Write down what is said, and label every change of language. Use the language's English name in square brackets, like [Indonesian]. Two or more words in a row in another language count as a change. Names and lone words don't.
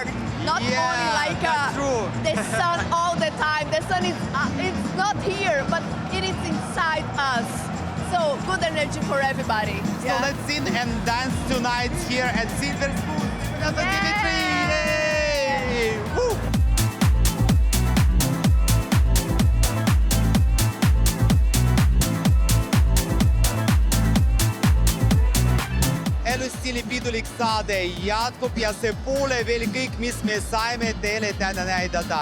[English] Not only like the sun all the time. The sun is it's not here, but it is inside us. So good energy for everybody. So let's sing and dance tonight here at Silver Spoon. Yay! Woo! [Estonian] Elustiili pidulik saade jätkub ja see pole veel kõik, mis me saime teile täna näidata.